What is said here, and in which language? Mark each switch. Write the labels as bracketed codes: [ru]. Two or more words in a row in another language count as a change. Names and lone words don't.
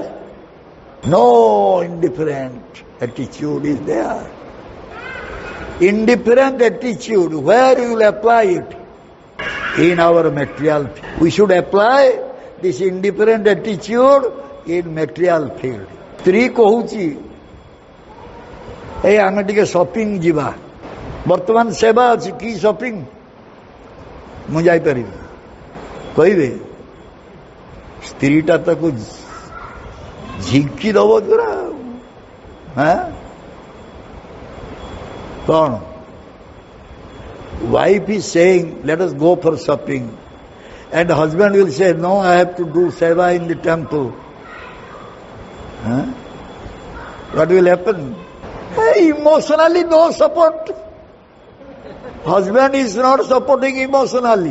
[en] No indifferent attitude is there. Indifferent attitude, where you will apply it? In our material field. We should apply this indifferent attitude in material field. [or] ସ୍ତ୍ରୀ କହୁଛି ଏ ଆମେ ଟିକେ ସପିଂ ଯିବା, ବର୍ତ୍ତମାନ ସେବା ଅଛି, କି ସପିଂ ମୁଁ ଯାଇପାରିବି କହିବେ, ସ୍ତ୍ରୀଟା ତାକୁ ଝିଙ୍କି ଦବ ପୁରା। କଣ? [en] Wife is saying, let us go for shopping. And husband will say, no, I have to do seva in the temple. What will happen? Emotionally no support. Husband is not supporting emotionally.